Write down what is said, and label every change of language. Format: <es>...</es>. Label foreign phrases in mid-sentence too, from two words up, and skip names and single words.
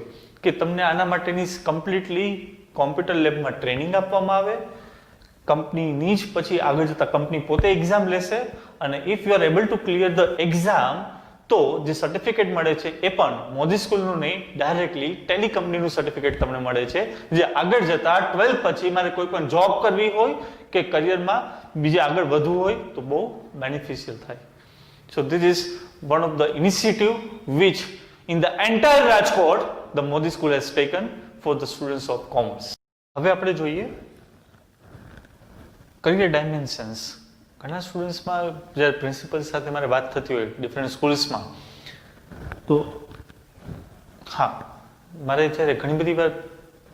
<gu>કે તમને આના માટેની કમ્પ્લીટલી કોમ્પ્યુટર લેબમાં ટ્રેનિંગ આપવામાં આવે, કંપનીની જ પછી આગળ જતા કંપની પોતે એક્ઝામ લેશે, અને</gu> <en>if you are able to clear the exam</en> <gu>તો જે સર્ટિફિકેટ મળે છે એ પણ મોદી સ્કૂલનું નહીં, ડાયરેક્ટલી ટેલી કંપનીનું સર્ટિફિકેટ તમને મળે છે, જે આગળ જતા 12th પછી મારે કોઈ પણ જોબ કરવી હોય કે કરિયરમાં બીજે આગળ વધવું હોય તો બહુ બેનિફિશિયલ થાય.</gu> <en>So this is one of the initiative which in the entire Rajkot the Modi school has taken for the students of commerce.</en> <gu>હવે આપણે જોઈએ</gu> <en>career dimensions.</en> <gu>ઘણા સ્ટુડન્ટ્સમાં જ્યારે પ્રિન્સિપલ સાથે મારે વાત થતી હોય</gu> <en>different schools,</en> <gu>તો હા મારે જ્યારે ઘણી બધી વાર</gu>